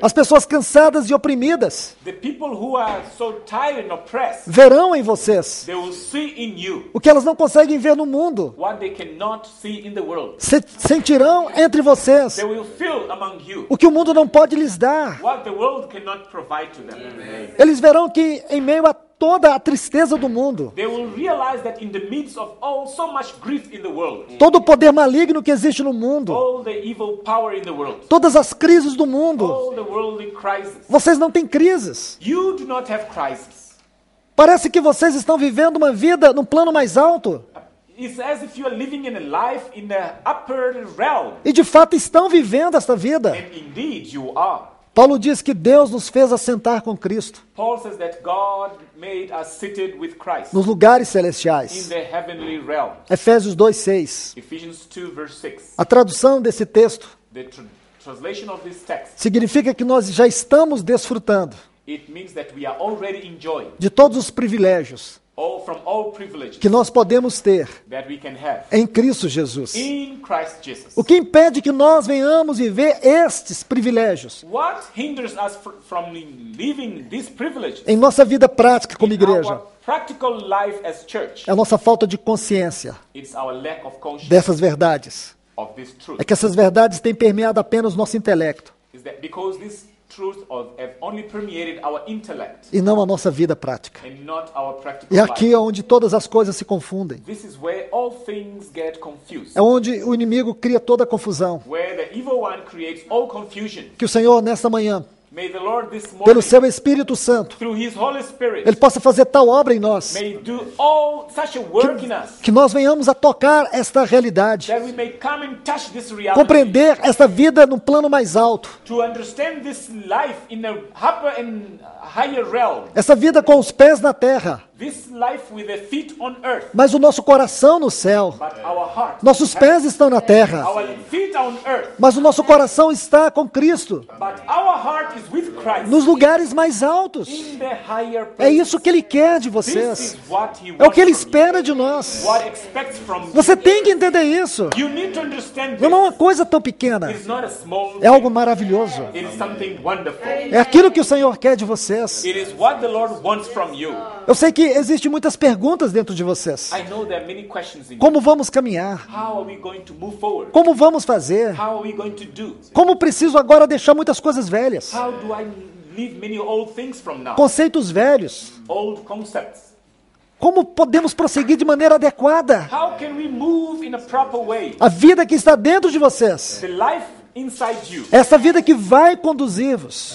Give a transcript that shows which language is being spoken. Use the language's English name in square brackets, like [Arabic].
[Portuguese] As pessoas cansadas e oprimidas [English] The people who are so tired and oppressed, [Portuguese] verão em vocês [English] they will see in you [Portuguese] o que elas não conseguem ver no mundo. [English] what they cannot see in the world. [Portuguese] Sentirão entre vocês [English] They will feel among you [Portuguese] o que o mundo não pode lhes dar. [English] what the world cannot provide to them. [Portuguese] Eles verão que em meio a toda a tristeza do mundo, [English] They will realize that in the midst of all so much grief in the world, [Portuguese] todo o poder maligno que existe no mundo, [English] all the evil power in the world, [Portuguese] todas as crises do mundo, [English] all the worldly crises, [Portuguese] vocês não têm crises. [English] you do not have crisis. [Portuguese] Parece que vocês estão vivendo uma vida no plano mais alto. [English] It's as if you are living in a life in the upper realm. [Portuguese] E de fato estão vivendo esta vida. [English] And indeed you are. [Portuguese] Paulo diz que Deus nos fez assentar com Cristo [English] Paul says that God made us seated with Christ [Portuguese] nos lugares [English] in [Portuguese] celestiais. [English] the heavenly realm. [Portuguese] Efésios 2:6. [English] Ephesians 2 verse 6. [Portuguese] A tradução desse texto [English] The translation of this text, [Portuguese] significa que nós já estamos desfrutando [English] it means that we are already enjoying [Portuguese] de todos os privilégios [English] from all privileges [Portuguese] que nós podemos ter [English] that we can have [Portuguese] em Cristo Jesus. [English] in Christ Jesus. [Portuguese] O que impede que nós venhamos viver estes privilégios [English] What hinders us from living these privileges [Portuguese] em nossa vida prática como [English] in [Portuguese] igreja? [English] our practical life as church? [Portuguese] É a nossa falta de consciência [English] It's our lack of conscience [Portuguese] dessas verdades. [English] of this truth. [Portuguese] É que essas verdades têm permeado apenas o nosso intelecto [English] Is that because this truth have only permeated our intellect [Portuguese] e não a nossa vida prática. [English] and not our practical [Portuguese] E aqui [English] life. [Portuguese] é onde todas as coisas se confundem. [English] This is where all things get confused. [Portuguese] É onde o inimigo cria toda a confusão. [English] Where the evil one creates all confusion. [Portuguese] Que o Senhor, nesta manhã, [English] May the Lord this [Portuguese] pelo [English] morning, [Portuguese] seu Espírito Santo, [English] through His Holy Spirit, [Portuguese] Ele possa fazer tal obra em nós, [English] may do all such a work in us [Portuguese] que nós venhamos a tocar esta realidade, [English] that we may come and touch this reality, [Portuguese] compreender esta vida no plano mais alto, [English] to understand this life in the upper and higher realm, [Portuguese] essa vida com os pés na terra, [English] this life with the feet on earth, [Portuguese] mas o nosso coração no céu. [English] but our heart, [Portuguese] Nossos pés estão na terra, [English] our feet are on earth, [Portuguese] mas o nosso coração está com Cristo, [English] but our heart is with Christ [Portuguese] nos lugares mais altos. [English] in the higher [Portuguese] É [English] place. [Portuguese] isso que Ele quer de [English] This [Portuguese] vocês. [English] is what He [Portuguese] É o [English] wants [Portuguese] que Ele [English] from you. [Portuguese] espera de nós. [English] What expects from [Portuguese] Você [English] you. [Portuguese] tem que entender isso. [English] You need to understand [Portuguese] Não é uma [English] this. [Portuguese] coisa tão pequena. [English] It's not a small [Portuguese] É algo maravilhoso. [English] It is something wonderful. [Portuguese] É aquilo que o Senhor quer de vocês. [English] It is what the Lord wants from you. [Portuguese] Eu sei que existem muitas perguntas dentro de vocês. [English] I know there are many questions in you. [Portuguese] Como vamos caminhar? [English] How are we going to move forward? [Portuguese] Como vamos fazer? [English] How are we going to do? [Portuguese] Como preciso agora deixar muitas coisas velhas? [English] How do I leave many old things from now? [Portuguese] Conceitos velhos. [English] Old concepts. [Portuguese] Como podemos prosseguir de maneira adequada? [English] How can we move in a proper way? [Portuguese] A vida que está dentro de vocês. [English] The life inside you. [Portuguese] Essa vida que vai conduzir-vos.